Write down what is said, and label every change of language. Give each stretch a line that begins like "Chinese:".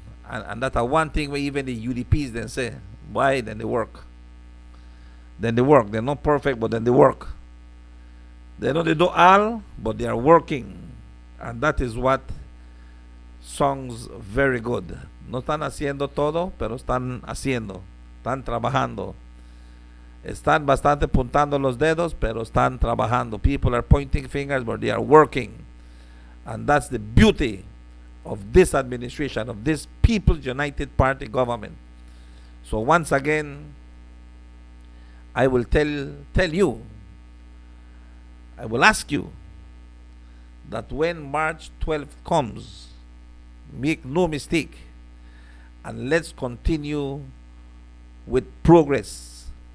English: And that's one thing where even the UDPs then say, why? Then they work. They're not perfect, but then they work. They know they do all, but they are working. And that is what sounds very good.
Spanish: No están haciendo todo, pero están haciendo. Están trabajando. Están bastante puntando los dedos, pero están trabajando.
English: People are pointing fingers, but they are working. And that's the beauty of this administration, of this People's United Party government. So once again, I will tell you, I will ask you that when March 12th comes, make no mistake, and let's continue with progress.